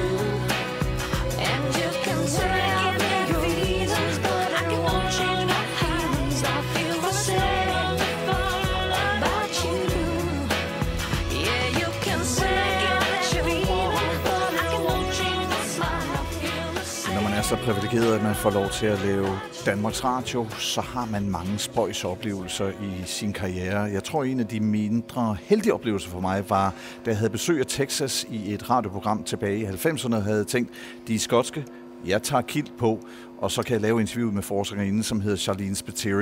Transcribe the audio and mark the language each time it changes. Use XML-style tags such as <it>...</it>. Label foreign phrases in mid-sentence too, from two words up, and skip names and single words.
<en>And you can tell me your reasons, but I won't change my feelings. I feel the same about you. Yeah, you can say what you want, but I won't change my mind. I feel the same.</en> <da>Når man er så privilegeret, at man får lov til at lave Danmarks Radio, så har man mange spøjsoplevelser i sin karriere. Jeg tror, en af de mindre heldige oplevelser for mig var, da jeg havde besøg af Texas i et radioprogram tilbage i 90'erne, og havde tænkt, de er skotske, jeg tager kilt på, og så kan jeg lave interviewet med forskerinden, som hedder Charlene Spiteri.</da>